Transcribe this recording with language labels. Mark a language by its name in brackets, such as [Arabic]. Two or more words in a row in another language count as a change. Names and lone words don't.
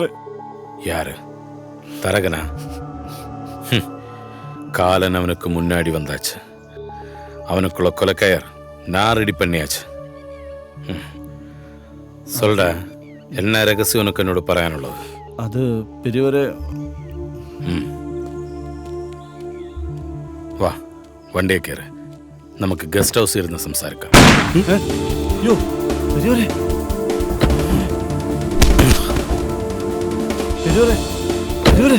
[Tamil] யாரு? தரகனா? காலன் அவனுக்கு முன்னாடி வந்தாச்சு. அவனுக்குள்ள கொலைக்கயர் நான் ரெடி பண்ணியாச்சு. சொல்டா, என்ன ரகசியம் உனக்கு என்னோட പറയാനുള്ളത്? அது பெரியவரே. [Malayalam] വാ, വണ്ടിയെ കയറ്. നമുക്ക് ഗസ്റ്റ് ഹൗസിൽ ഇരുന്ന് സംസാരിക്കാം. യോ പെരിയവരേ, പെരിയവരേ, പെരിയവരേ,